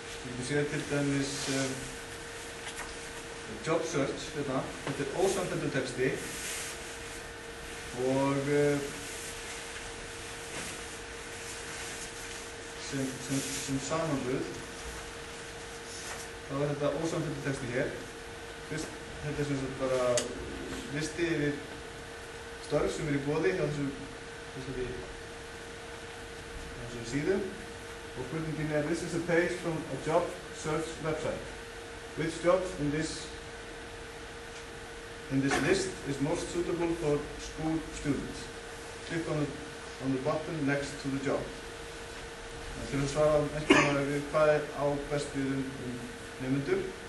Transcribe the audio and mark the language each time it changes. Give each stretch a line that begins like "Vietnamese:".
Icelandic: Við séum til dæmis job search, þetta er ósamfelldur texti og sem samanburð þá er þetta ósamfelldur texti hér. Fyrst, þetta er sem sagt bara listi yfir störf sem í boði hjá þessari síðu. Og spurningin er,
English: this is a page from a job search website. Which jobs in this list is most suitable for school students? Click on the button next to the job.
Icelandic: Til að svara eitthvað við hvað á best við nemendur.